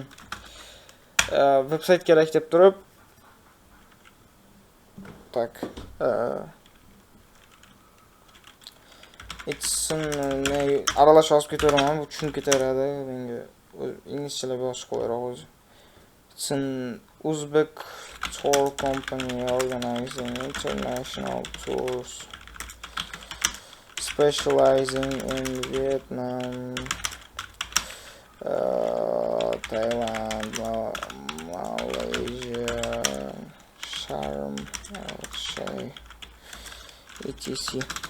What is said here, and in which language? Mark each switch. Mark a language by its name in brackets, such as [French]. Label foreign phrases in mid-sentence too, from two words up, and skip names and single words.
[Uzbek] Veb-sayt kerak deb turib, tak. Aralash yozib ketaveraman, bu tushunib ketaveradi menga. İngilizchalab yozish qo'yroq o'zi. [English] It's an Uzbek tour company organizing international tours, specializing in Vietnam, Thailand, Malaysia, Sharm el-Sheikh, etc.